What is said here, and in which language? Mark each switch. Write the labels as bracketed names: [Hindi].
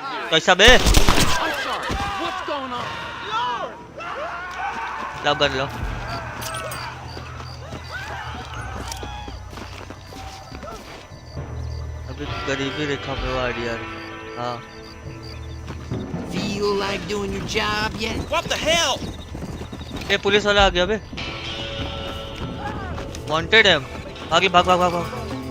[Hindi] कैसा बे। लो कर लो। अभी गरीबी रेखा पे वो आइडिया। हाँ [English] Feel like doing your job yet? What the hell? [Hindi] ये पुलिस वाला आ गया बे, वांटेड है हम। आगे भाग भाग भाग भाग।